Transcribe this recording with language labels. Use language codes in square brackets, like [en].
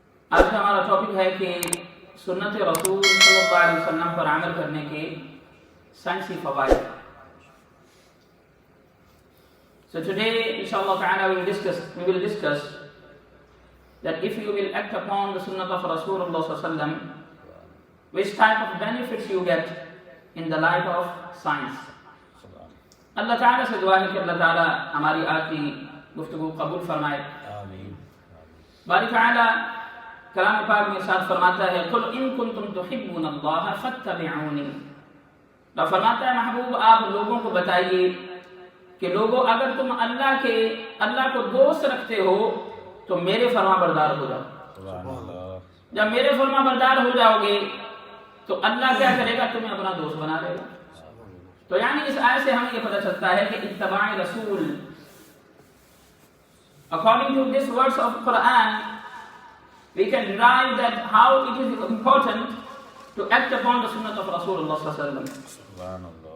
[ur] آج کا ہمارا ٹاپک ہے کہ سنت رسول صلی اللہ علیہ وسلم پر عمل کرنے کے سائنسی فوائد. [en] So today, inshallah ta'ala, we will discuss that if you will act upon the sunnah of Rasulullah sallallahu alaihi wasallam, which type of benefits you get in the light of science. [ur] اللہ تعالیٰ سے دعا ہے کہ اللہ تعالیٰ ہماری آج کی گفتگو قبول فرمائے. آمین. باری تعالیٰ کلام پاک میں ارشاد فرماتا ہے [ar] قل ان کنتم تحبون اللہ فاتبعونی. [ur] اللہ فرماتا ہے محبوب آپ لوگوں کو بتائیے کہ لوگوں اگر تم اللہ کو دوست رکھتے ہو تو میرے فرما بردار ہو جاؤ. جب میرے فرما بردار ہو جاؤ گے تو اللہ کیا کرے گا؟ تمہیں اپنا دوست بنا لے گا. تو یعنی اس آیت سے ہمیں یہ پتہ چلتا ہے کہ اتباع رسول, [en] according to this verse of Quran, we can derive that how it is important to act upon the sunnah of Rasulullah sallallahu alaihi wasallam.